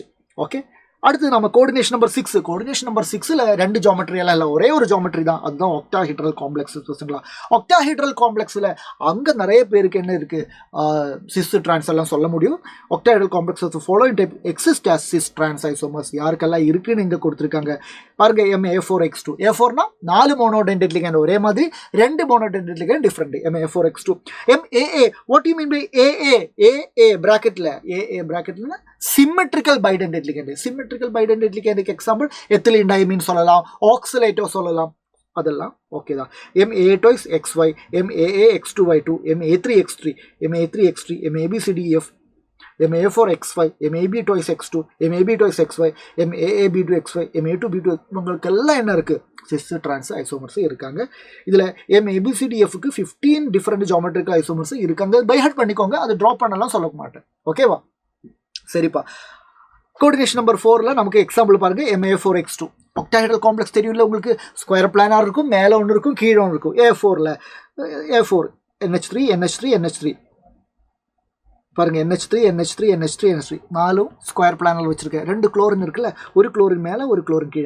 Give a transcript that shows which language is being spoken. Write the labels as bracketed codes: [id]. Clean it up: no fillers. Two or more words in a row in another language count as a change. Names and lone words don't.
[ta] ஓகே, அடுத்து நம்ம [en] coordination number [ta] 6. [en] coordination number [ta] 6ல் 2 ஜியோமெட்ரி எல்லாம் இல்லை, ஒரே ஒரு ஜியோமெட்ரி தான். அதுதான் [en] octahedral complex. [ta] பசங்களா, [en] octahedral complex-il [ta] அங்கே நிறைய பேருக்கு என்ன இருக்குது? [en] cis trans [ta] எல்லாம் சொல்ல முடியும். [en] octahedral complex following type exist as cis trans isomers. [ta] யாருக்கெல்லாம் இருக்குன்னு இங்கே கொடுத்துருக்காங்க பாருங்க. MA4X2. A4னா 4 [en] monodentate ligand [ta] ஒரே மாதிரி, 2 [en] monodentate ligand different. MA4X2. MAA, what you mean by AA bracket-il? [ta] AA பிராக்கெட்லனா [en] symmetrical bidentate ligand. symmetrical bidentate ligand-ukku example ethylene diamine [ta] சொல்லலாம், ஆக்சலேட்டோ சொல்லலாம், அதெல்லாம் ஓகே தான். MA2XY, MAAX2Y2, MA3X3, MA3X3, MABCDEF, MA4X5, MAB2X2, MAB2XY, MAAB2XY, MA2B2. இவங்களுக்கெல்லாம் என்ன இருக்குது? [en] cis trans isomers [ta] இருக்காங்க. இதில் MABCDFக்கு 15 [en] different geometrical isomers [ta] இருக்காங்க. [en] by heart [ta] பண்ணிக்கோங்க, அது ட்ராப் பண்ணலாம் சொல்ல மாட்டேன். ஓகேவா? சரிப்பா. [en] coordination number [ta] 4ல நமக்கு எக்ஸாம்பிள் பாருங்க MA4X2 [en] octahedral complex [ta] தெரியும்ல உங்களுக்கு [en] square planar-aaga [ta] இருக்கும் மேலே ஒன்று இருக்கும் கீழே ஒன்று இருக்கும் A4ல A4 NH3 NH3 NH3 பாருங்க NH3 NH3 NH3 NH3 நாலும் [en] square plane-il [ta] வச்சிருக்கேன் 2 குளோரின் இருக்குல்ல ஒரு குளோரின் மேலே ஒரு குளோரின் கீழே